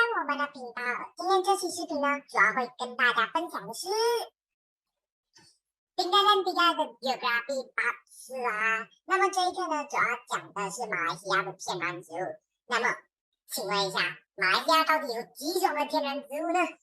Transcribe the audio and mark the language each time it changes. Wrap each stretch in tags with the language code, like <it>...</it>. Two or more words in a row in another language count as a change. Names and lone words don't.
<zh>关的频道。今天这期视频呢，主要会跟大家分享的是</zh> <ms>Tinggalan tiga</ms> <zh>的 geografi part 4 啊。那么这一课呢，主要讲的是马来西亚的天然植物。那么，请问一下，马来西亚到底有几种的天然植物呢？</zh>